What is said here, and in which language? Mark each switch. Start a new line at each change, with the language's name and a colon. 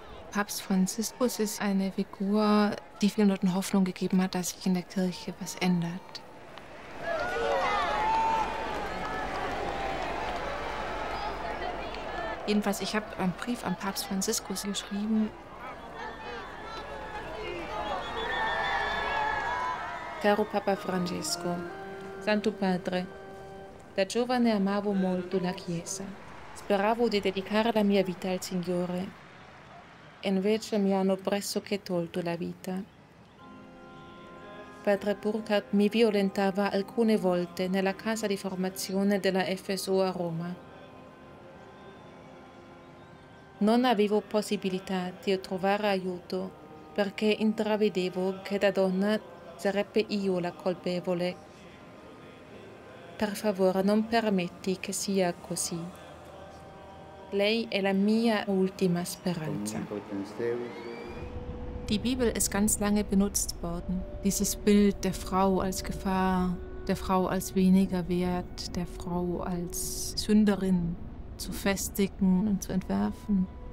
German: Papst Franziskus ist eine Figur, die vielen Leuten Hoffnung gegeben hat, dass sich in der Kirche was ändert. Jedenfalls, ich habe einen Brief an Papst Franziskus geschrieben.
Italian: Caro Papa Francesco, Santo Padre, da giovane amavo molto la Chiesa. Speravo di dedicare la mia vita al Signore. Invece mi hanno pressoché tolto la vita. Padre Burkhardt mi violentava alcune volte nella casa di formazione della FSO a Roma. Non avevo possibilità di trovare aiuto perché intravedevo che da donna sarebbe io la colpevole. Per favore, non permetti che sia così. Lei è la mia ultima speranza.
German: Die Bibel ist ganz lange benutzt worden. Dieses Bild der Frau als Gefahr, der Frau als weniger wert, der Frau als Sünderin zu festigen und zu entwerfen.